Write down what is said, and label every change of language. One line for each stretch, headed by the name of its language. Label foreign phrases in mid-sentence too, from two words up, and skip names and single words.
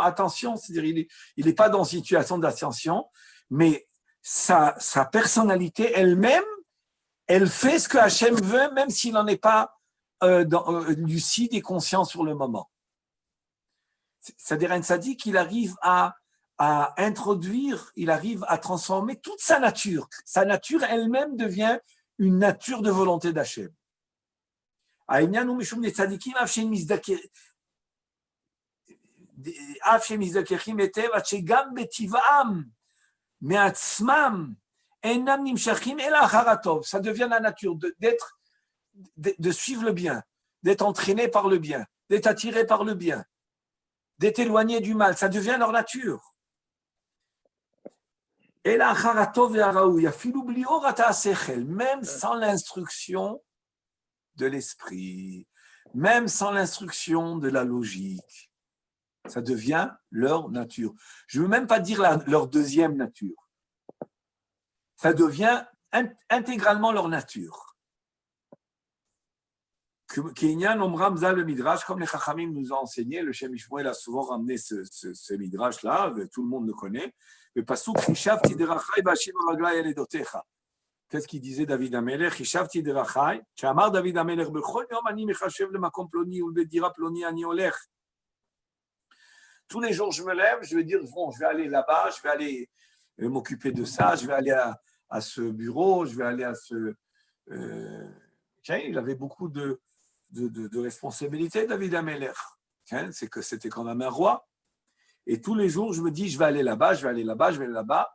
French: Attention, c'est-à-dire il n'est pas dans une situation d'attention, mais sa personnalité elle-même, elle fait ce que Hachem veut, même s'il n'en est pas lucide et conscient sur le moment. C'est-à-dire un tzaddik, il arrive à introduire, il arrive à transformer toute sa nature. Sa nature elle-même devient une nature de volonté d'Hachem.
Hebrew: העניין הוא משום לצדיקים אף שהם מזדככים היטב, עד שגם בטבעם מעצמם אינם נמשכים אלא אחר הטוב.
French: Ça devient la nature de suivre le bien, d'être entraîné par le bien, d'être attiré par le bien, d'être éloigné du mal. Ça devient leur nature.
Hebrew: אלא אחר הטוב והראוי, אפילו בלי אור השכל,
French: même sans l'instruction de l'esprit, même sans l'instruction de la logique. Ça devient leur nature. Je ne veux même pas dire leur deuxième nature. Ça devient intégralement leur nature.
Hebrew: כענין אמרם ז"ל
French: le Midrash, comme les Chachamim nous ont enseigné, le Shem Ishmael a souvent ramené ce Midrash-là, tout le monde le connaît.
Hebrew: Le Pasuk חשבתי דרכי ואשיבה רגלי אל עדתיך.
French: Qu'est-ce qu'il disait David Amelech?
Hebrew: חשבתי דרכי, שאמר David Amelech, בכל יום אני מחשב למקום פלוני ולדירה פלוני אני הולך.
French: Tous les jours, je me lève, je vais dire, bon, je vais aller là-bas, je vais aller m'occuper de ça, je vais aller à ce bureau, je vais aller à ce... il avait beaucoup de responsabilités, David Amelech. C'est que c'était quand même un roi. Et tous les jours, je me dis, je vais aller là-bas, je vais aller là-bas, je vais aller là-bas.